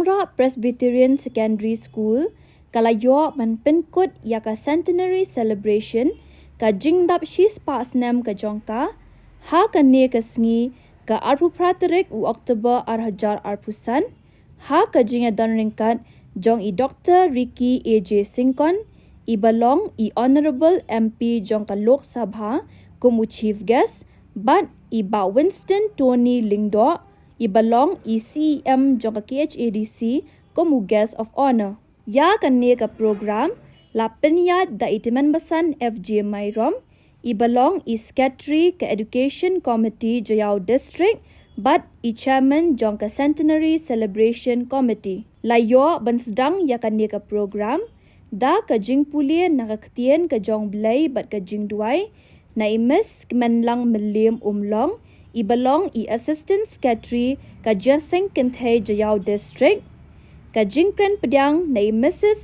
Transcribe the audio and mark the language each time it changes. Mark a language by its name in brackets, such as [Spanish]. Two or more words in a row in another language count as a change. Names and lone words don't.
[Khasi] Presbyterian Secondary School kalayo man Pynkut yaka [English] centenary celebration [Khasi] ka jingdap shis pa Snem ka Jongka ha kane kasngi ka arpupraterik u Oktober arhajar arpusan ha ka jinga donringkat Jong i Dr. Ricky A.J. Singkon i balong i [English] Honorable MP [Khasi] Jong ka Lok Sabha kumu [English] chief guest [Khasi] but i ba Winston Tony Lingdo i balong i CM Jong ka KHADC kumu [English] guest of honor. [Khasi] Ya kane ka program la penyat da itiman basan FJ Mairom i balong i secretary ka Education Committee Jayau District but i chairman Jong ka Centenary Celebration Committee. Layo ban sedang ya kane ka program da ka jing pulia na ka ketien ka Jong Blei bat ka jingduwai na imis kemenlang melim umlong i balong i [English] assistant secretary [Khasi] ka Jingiaseng Kynthei Jayau District ka jingkren pedang na Mrs.